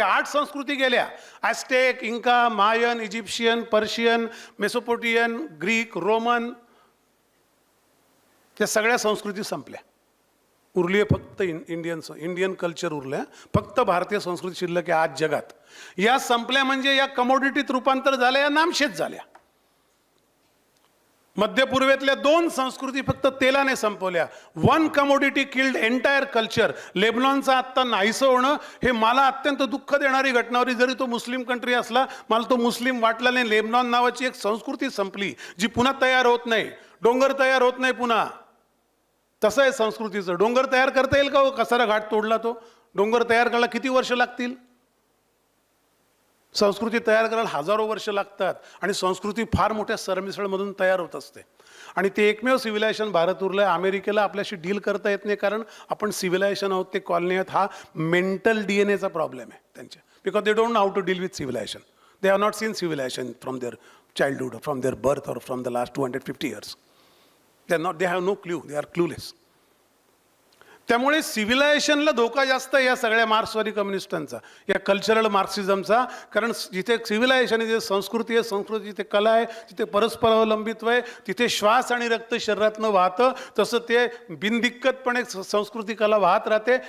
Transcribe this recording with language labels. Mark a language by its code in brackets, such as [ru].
[mr] 8 संस्कृती गेल्या. ॲस्टेक, इंका, मायन, Egyptian, Persian, मेसोपोटियन, Greek, Roman, त्या सगळ्या संस्कृती संपल्या. उरली आहे फक्त इंडियन कल्चर उरलं. फक्त भारतीय संस्कृती शिल्लक आहे आज जगात. या संपल्या म्हणजे या कमोडिटीत रूपांतर झालं, या नामशेष झाल्या. मध्य पूर्वेतल्या 2 संस्कृती फक्त तेलाने संपवल्या. [en] 1 commodity killed entire culture. [mr] लेबनॉनचं आत्ता नाहीसं होणं हे मला अत्यंत दुःख देणारी घटना होती. जरी तो मुस्लिम कंट्री असला, मला तो मुस्लिम वाटला नाही. लेबनॉन नावाची एक संस्कृती संपली, जी पुन्हा तयार होत नाही. डोंगर तयार होत नाही पुन्हा. तसं आहे संस्कृतीचं. डोंगर तयार करता येईल का हो? कसारा घाट तोडला तो. डोंगर तयार करायला किती वर्ष लागतील? संस्कृती तयार करायला हजारो वर्ष लागतात. आणि संस्कृती फार मोठ्या सरमिसळमधून तयार होत असते. आणि ते एकमेव सिव्हिलायझेशन भारत उरलं आहे. अमेरिकेला आपल्याशी डील करता येत नाही, कारण आपण सिव्हिलायझेशन आहोत, ते कॉलनी आहेत. हा मेंटल DNA चा प्रॉब्लेम आहे त्यांच्या. [en] Because they don't know how to deal with civilisation. They have not seen civilisation from their childhood, from their birth, और from the last 250 years. they have no clue, they are clueless. [mr] त्यामुळे सिव्हिलायझेशनला धोका जास्त आहे या सगळ्या मार्क्सवादी कम्युनिस्टांचा, या cultural मार्क्सिझमचा. कारण जिथे सिव्हिलायझेशन आहे, जिथे संस्कृती आहे, संस्कृती जिथे कला आहे, तिथे परस्पर अवलंबित्व आहे, तिथे श्वास आणि रक्त शरीरातनं वाहतं. तसं ते बिनदिक्कतपणे संस्कृती कला वाहत राहते.